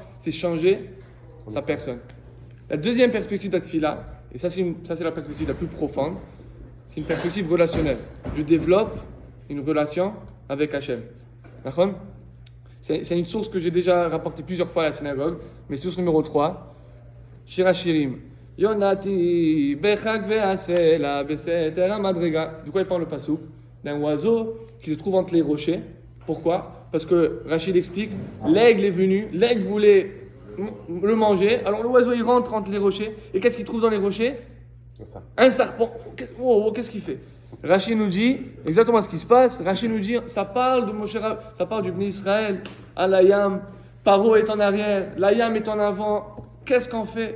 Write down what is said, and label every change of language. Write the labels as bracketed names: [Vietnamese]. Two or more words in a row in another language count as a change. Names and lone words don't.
[French] C'est changer sa personne. La deuxième perspective de la tefila, et ça c'est la perspective la plus profonde, c'est une perspective relationnelle. Je développe une relation avec Hachem. D'accord? C'est une source que j'ai déjà rapportée plusieurs fois à la synagogue, mais source numéro 3, Shir HaShirim. [Hebrew] יונתי בחגוי הסלע בסתר המדרגה. [French] De quoi il parle le pasouk? D'un oiseau qui se trouve entre les rochers. Pourquoi? Parce que Rachid explique, l'aigle est venu, l'aigle voulait le manger, alors l'oiseau il rentre entre les rochers, et qu'est-ce qu'il trouve dans les rochers? Un serpent. Qu'est-ce qu'il fait? Rachid nous dit exactement ce qui se passe. Rachid nous dit, ça parle de Moshe, ça parle du [Hebrew] בני ישראל, [French] à l'Ayam, Paro est en arrière, l'Ayam est en avant, qu'est-ce qu'on fait?